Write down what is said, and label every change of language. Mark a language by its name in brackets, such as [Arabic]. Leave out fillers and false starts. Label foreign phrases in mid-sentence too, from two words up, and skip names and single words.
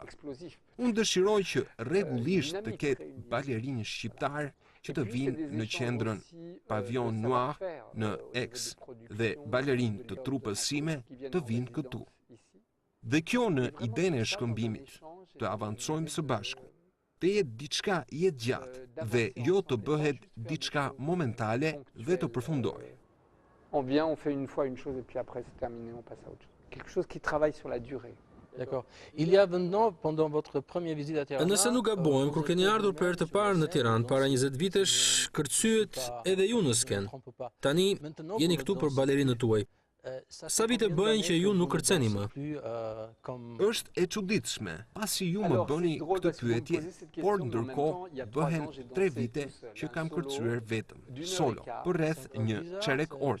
[Albanian] Unë dëshiroj që rregullisht të ketë balerinë shqiptar që të vinë në qendrën Pavillon Noir në Aix dhe balerinë të trupës sime të vinë këtu. Dhe kjo në idenë e shkëmbimit, të avancojmë së bashku, të jetë diçka jetë gjatë dhe jo të bëhet diçka momentale dhe të përfundojë. [French] On vient, on fait une fois une chose et puis après c'est terminé, on passe à autre chose. Quelque chose qui travaille sur la durée. D'accord. Il y a maintenant, pendant votre première visite à Tirana... [Albanian] Nëse nuk gabojmë, kur keni ardhur për herë të parë në Tiranë para 20 vitesh, kërcyet edhe ju në sken. Tani jeni këtu për balerinët tuaj. Sa vite bëjnë që ju nuk kërceni më? Është e çuditshme, pasi ju më bëni këtë pyetje, por ndërkohë bëhen 3 vite që kam kërcyer vetëm, solo, për rreth një çerek orë.